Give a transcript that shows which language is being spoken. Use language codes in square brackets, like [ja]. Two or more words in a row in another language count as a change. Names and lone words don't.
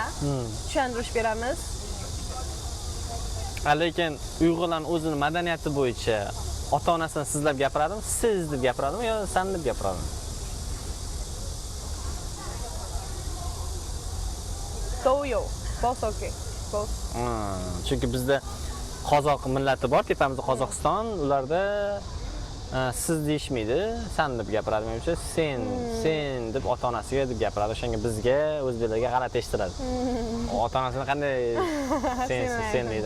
[uz] Tushuntirish beramiz. Lekin Uyg'urlarning o'zini madaniyati bo'yicha ota-onasini sizlab gapiradimi, siz deb gapiradimi yo san deb gapiradimi? Doyo, [en] both okay. Both. [uz] Chunki bizda qozoq millati bor, tepamizda Qozog'iston, ularda siz deyishmaydi, san deb gapiradi. Menimcha sen deb ota-onasiga deb gapiradi. O'shanga bizga o'zbeklarga g'alati eshitiladi. Ota-onasini qanday sen deydi.